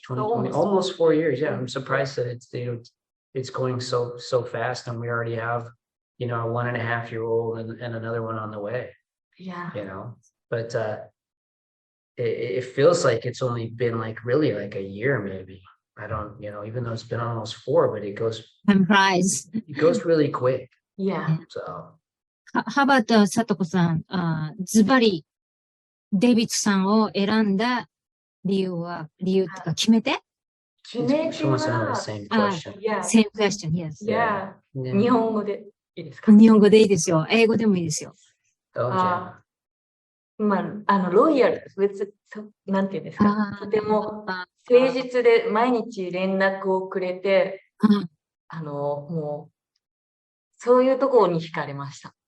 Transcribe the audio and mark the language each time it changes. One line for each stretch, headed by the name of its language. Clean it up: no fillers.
English: 2020, almost 4 years. Yeah, I'm surprised that it's going so fast, and we already have a 1.5-year-old and another one on the way. Yeah. But it feels like it's only been like really like a year, maybe. I don't, even though it's been almost 4, but it goes really quick. Yeah. So How about Satoko-san?
Japanese: ズバリデイビッドさんを選んだ理由とか決め手？
English: she wants to know the same question. Same question, yes. Yeah.
Japanese: 日本語でいいですか？日本語でいいですよ。英語でもいいですよ。ロイヤル、なんていうんですか、とても誠実で毎日連絡をくれて、もう、そういうところに惹かれました。